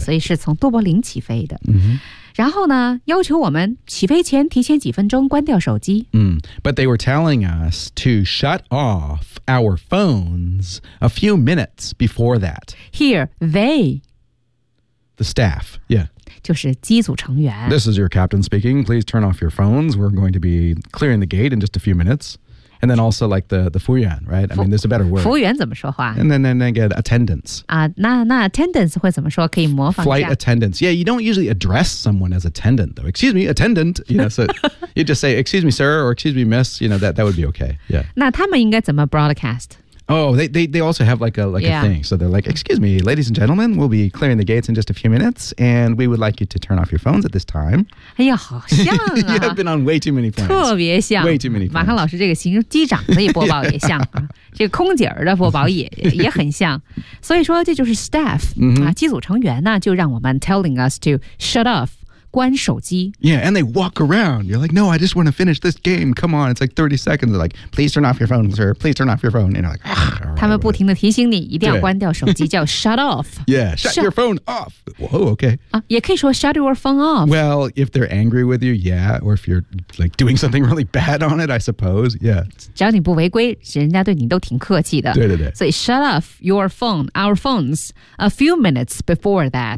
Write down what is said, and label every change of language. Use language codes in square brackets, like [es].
[zh] 所以是从都柏林起飞的。 [en] Mm-hmm. [zh] 然后呢要求我们起飞前提前几分钟关掉手机。 [en] Mm. But they were telling us to shut off our phones a few minutes before that. Here, they. The staff, yeah. [zh] 就是机组成员。 [en] This is your captain speaking. Please turn off your phones. We're going to be clearing the gate in just a few minutes. And then also like the 服务员, right? I mean, there's a better word. [zh] 服务员怎么说话? [en] And then get attendance. [zh] 啊，那 attendance 会怎么说?可以模仿一下。 [en] Flight attendance. Yeah, you don't usually address someone as attendant, though. Excuse me, attendant. You know, so you just say, excuse me, sir, or excuse me, miss. You know, that would be okay. Yeah. [zh] 那他们应该怎么 broadcast? [en] Oh, they also have like、yeah. a thing. So they're like, excuse me, ladies and gentlemen, we'll be clearing the gates in just a few minutes, and we would like you to turn off your phones at this time. [zh] 哎呀，好像啊。 [en] You have been on way too many phones. [zh] 特别像。 [en] Way too many phones. [zh] 马航老师这个形容机长的播报也像、yeah. 啊、这个空姐的播报也很像。所以说这就是 staff,、 [en] mm-hmm. [zh] 啊、机组成员呢就让我们 [en] telling us to shut off. [zh] 关手机 [en] Yeah, and they walk around. You're like, no, I just want to finish this game. Come on, it's like 30 seconds. They're like, please turn off your phone, sir. Please turn off your phone. And you're like, ah. [zh] 他们不停地提醒你一定要关掉手机叫 shut off. [en] Yeah, shut your phone off. Whoa, okay.、 [zh] 也可以说 shut your phone off. [en] Well, if they're angry with you, yeah. Or if you're like doing something really bad on it, I suppose. Yeah. [zh] 只要你不违规人家对你都挺客气的。对对对。 [en] 所以 shut off your phone, our phones, a few minutes before that.